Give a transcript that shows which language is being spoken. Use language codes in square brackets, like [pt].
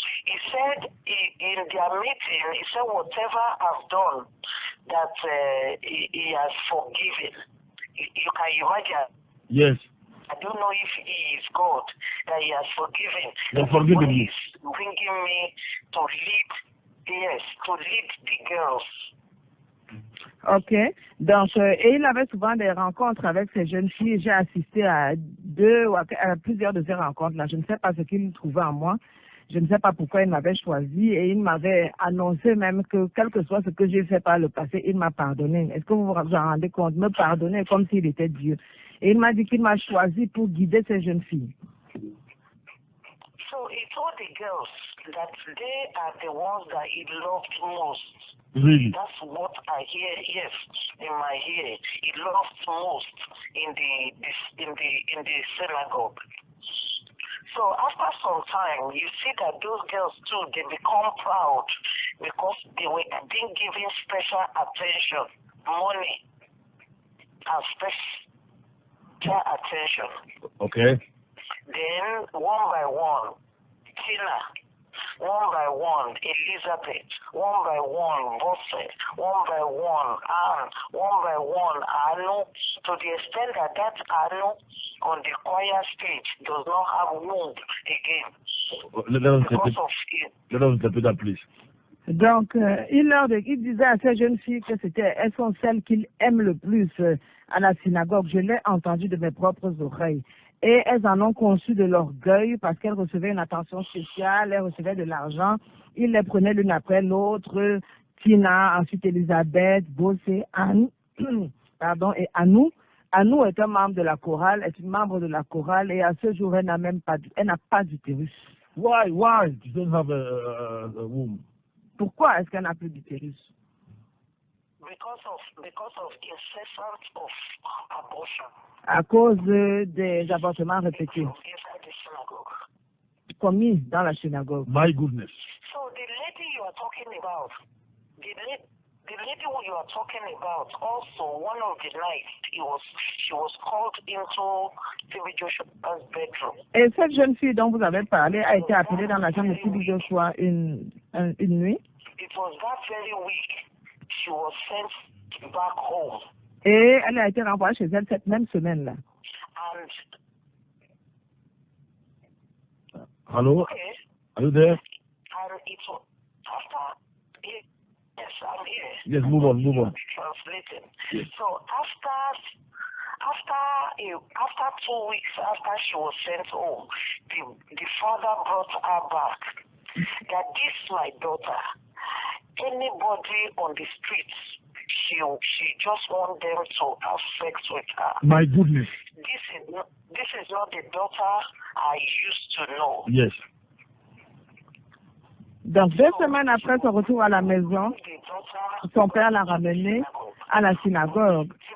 [en] He said in their meeting, he said whatever I've done that he has forgiven. You can imagine. Yes. I don't know if he is God, that he has forgiven. Forgiven you. He's bringing me to lead, to lead the girls. Ok. [fr] Donc, et il avait souvent des rencontres avec ces jeunes filles. J'ai assisté à 2 ou à plusieurs de ces rencontres-là. Je ne sais pas ce qu'il trouvait en moi. Je ne sais pas pourquoi il m'avait choisi et il m'avait annoncé même que quel que soit ce que j'ai fait par le passé, il m'a pardonné. Est-ce que vous vous rendez compte? Me pardonner comme s'il était Dieu. Et il m'a dit qu'il m'a choisi pour guider ces jeunes filles. [en] So he told the girls that they are the ones that he loved most. Really? That's what I hear, yes, in my ear. He loved most in the synagogue. So after some time, you see that those girls too, they become proud because they were being given special attention, money, and special attention. Okay. Then one by one, Tina, one by one, Elizabeth, one by one, Bosse, one by one, Anne, one by one, Anu, to the extent that Anu on the choir stage does not have womb again. Let us repeat that, please. [fr] Donc, il disait à ces jeunes filles que elles sont celles qu'il aime le plus à la synagogue. Je l'ai entendu de mes propres oreilles. Et elles en ont conçu de l'orgueil parce qu'elles recevaient une attention spéciale, elles recevaient de l'argent. Il les prenait l'une après l'autre. Tina, ensuite Elisabeth, Bossé, Anne, pardon, et Anou. Anou est un membre de la chorale, est une membre de la chorale et à ce jour, elle n'a pas d'utérus. [en] Why? She doesn't have a womb. [fr] Pourquoi est-ce qu'elle n'a plus d'utérus? [en] Because of incessant of abortion. [fr] À cause des avortements répétés [en] Inside the synagogue. [fr] commis dans la synagogue. [en] My goodness. So the lady you are talking about, the lady who you are talking about, also one of the nights she was called into T.B Joshua's bedroom. [fr] Et cette jeune fille dont vous avez parlé a été appelée dans la chambre de T.B Joshua une nuit. [en] It was that very week she was sent back home. [fr] Et elle a été renvoyée chez elle cette même semaine-là. [en] And Hello? okay, Are you there? and it was after. Yes, I'm here. Yes, move on. Translating. Yes. So after 2 weeks after she was sent home, the father brought her back. That this my daughter. Anybody on the streets, she just want them to have sex with her. My goodness. This is not the daughter I used to know. Yes. [fr] Donc 2 semaines après son retour à la maison, son père l'a ramenée à la synagogue.